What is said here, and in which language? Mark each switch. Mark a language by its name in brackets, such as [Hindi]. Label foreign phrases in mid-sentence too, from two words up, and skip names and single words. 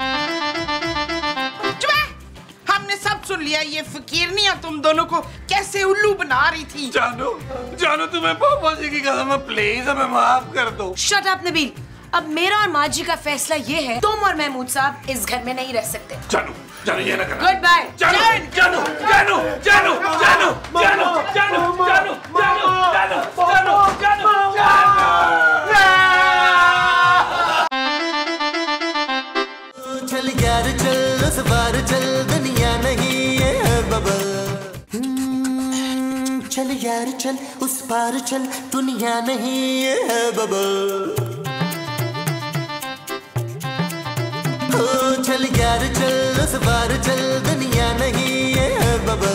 [Hindi] हमने सब सुन लिया। ये फकीरनियां तुम दोनों को कैसे उल्लू बना रही थी। जानू, जानू तुम्हें पापा जी की कसम है, प्लीज हमें माफ कर दो। [English] shut up [Hindi] नबील, अब मेरा और माँ जी का फैसला ये है, तुम और महमूद साहब इस घर में नहीं रह सकते। जानू, जानू ये ना करना। [English] Good bye. [Hindi] जानू, जानू, जानू, जानू, जानू, जानू, जानू, जानू, जानू, जानू, जानू, चल यार चल, उस बार चल, दुनिया नहीं है बबल। चल यार चल, उस पार चल, दुनिया नहीं है बबल। चल यार चल, उस बार चल, दुनिया नहीं है बबल।